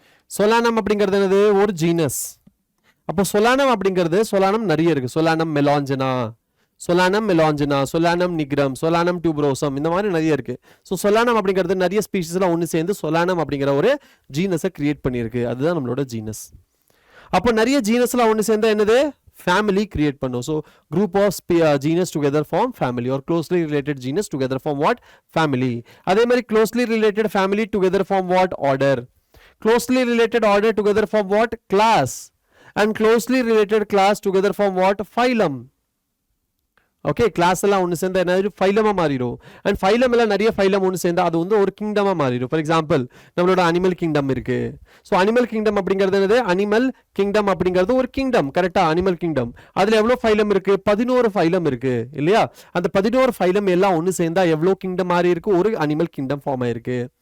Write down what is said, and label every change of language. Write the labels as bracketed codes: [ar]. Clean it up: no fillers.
[ta] சொலானம் அப்படிங்கிறது என்னது, ஒரு ஜீனஸ். அப்போ சொலானம் அப்படிங்கிறது, சொலானம் நிறைய இருக்கு, சொலானம் மெலாஞ்சனா, சொலானம் மெலாஞ்சனா, சொலானம் நிக்ரம், சொலானம் டியூப்ரோசம், இந்த மாதிரி நிறைய இருக்கு. ஸோ சொலானம் அப்படிங்கிறது நிறைய ஸ்பீஷிஸ்லாம் ஒன்று சேர்ந்து சொலானம் அப்படிங்கிற ஒரு ஜீனஸை கிரியேட் பண்ணியிருக்கு, அதுதான் நம்மளோட ஜீனஸ். அப்போ நிறைய ஜீனஸ்லாம் ஒன்று சேர்ந்தா என்னது, family create பண்ணும். [en] So group of genus together form family, or closely related genus together form what, family. [ta] அதே மாதிரி [en] closely related family together form what, order. Closely related order together form what, class. And closely related class together form what, phylum. [ta] Okay, class எல்லாம் ஒன்று சேர்ந்தா என்ன, ஃபைலமாக மாறிடும். And phylum எல்லாம் நிறைய phylum ஒன்று சேர்ந்தா அது வந்து ஒரு கிங்டமாக மாறிடும். ஃபார் எக்ஸாம்பிள் நம்மளோட அனிமல் கிங்டம் இருக்கு. ஸோ அனிமல் கிங்டம் அப்படிங்கிறது என்னது, அனிமல் கிங்டம் அப்படிங்கிறது ஒரு கிங்டம், கரெக்டாக, அனிமல் கிங்டம். அதில் எவ்வளோ ஃபைலம் இருக்கு, 11 ஃபைலம் இருக்கு இல்லையா. அந்த 11 ஃபைலம் எல்லாம் ஒன்று சேர்ந்தா எவ்வளோ கிங்டம் மாறி இருக்கு, ஒரு அனிமல் கிங்டம் ஃபார்ம் ஆயிருக்கு.